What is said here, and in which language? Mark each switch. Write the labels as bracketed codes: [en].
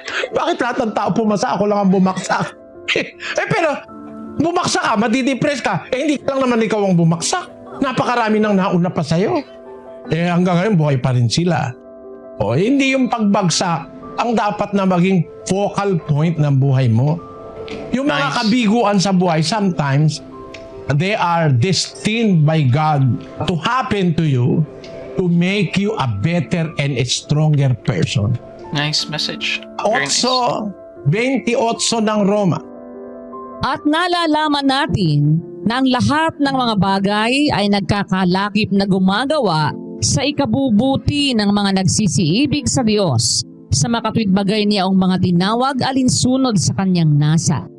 [tl] Bakit lahat ng tao pumasa? Ako lang ang bumaksak. Pero, bumaksak ka, madidepress ka. Hindi lang naman ikaw ang bumaksak. Napakarami nang nauna pa sa'yo. Hanggang ngayon, buhay pa rin sila. Hindi yung pagbagsak ang dapat na maging focal point ng buhay mo. Yung mga kabiguan sa buhay, [en] sometimes, they are destined by God to happen to you to make you a better and a stronger person. Nice message. Very nice. [tl] 28 ng Roma. At nalalaman natin na ang lahat ng mga bagay ay nagkakalakip na gumagawa sa ikabubuti ng mga nagsisiibig sa Diyos, sa makatwid bagay niya ang mga tinawag alinsunod sa kanyang nasa.